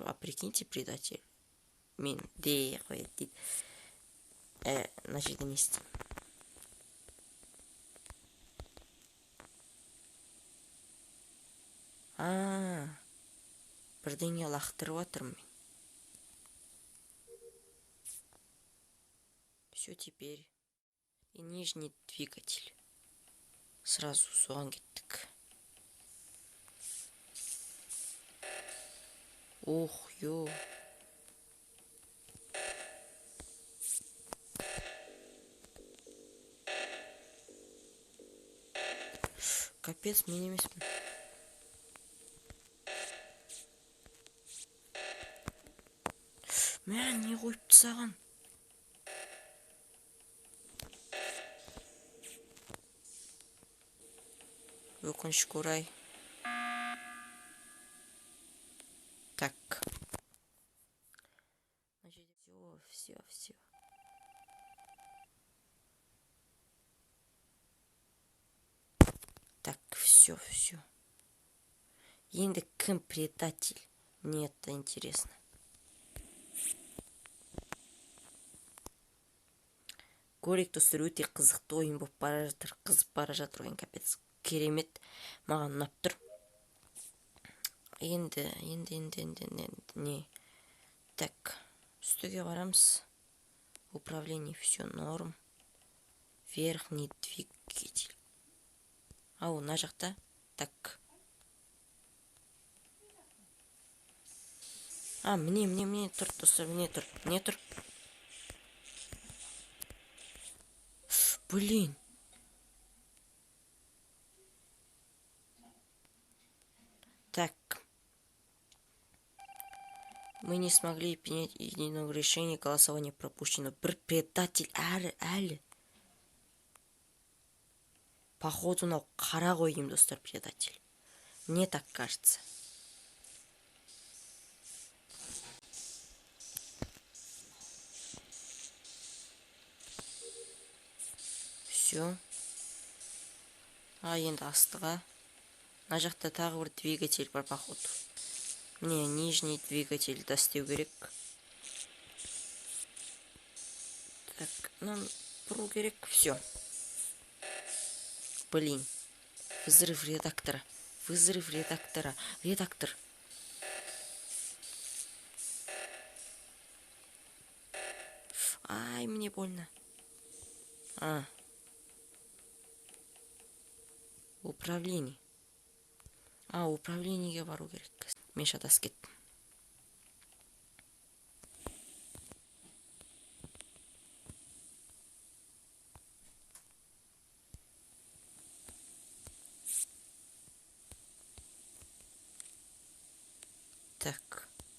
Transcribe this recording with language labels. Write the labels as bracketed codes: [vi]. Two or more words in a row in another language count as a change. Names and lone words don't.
[ru] А прикиньте, [kk] предатель мен де қояды дейді. Мына жерде не істеймін? Бірдеңе лақтырып жатырмын мен. [ru] Все, теперь и нижний двигатель. [kk] Сразу соған кеттік. Ох, ё. Капец, мен емеспін. Мә, не қойыпты саған? Өкінішке орай. [ru] Так. Все. Так, все. [kk] Енді кім предатель? [ru] Мне это интересно. [kk] Көрейік, достар, өте қызықты ойын болып бара жатыр, қызып бара жатыр ойын, капец. Керемет, маған ұнап тұр. Енді не? Так, үстіге барамыз. [ru] Управление, все норм. Верхний двигатель. [kk] Ау, мына жақта. Так. Мне тұр, достар, мне тұр. [ru] Блин. Так. Мы не смогли принять единого решения, голосование пропущено. [kk] Бір предатель әлі. Походу, мынау қара ғой деймін, достар, предатель. [ru] Мне так кажется. Все. [kk] Енді астыға. Мына жақта тағы бір двигатель бар, походу. [ru] Мне нижний двигатель [kk] достеу керек. [ru] Так, нам [kk] бұру керек. [ru] Все. Блин. Взрыв редактора. Редактор. Ай, мне больно. Управление. [kk] Управлениеге бару керек. Мен шатасып кеттім. Так.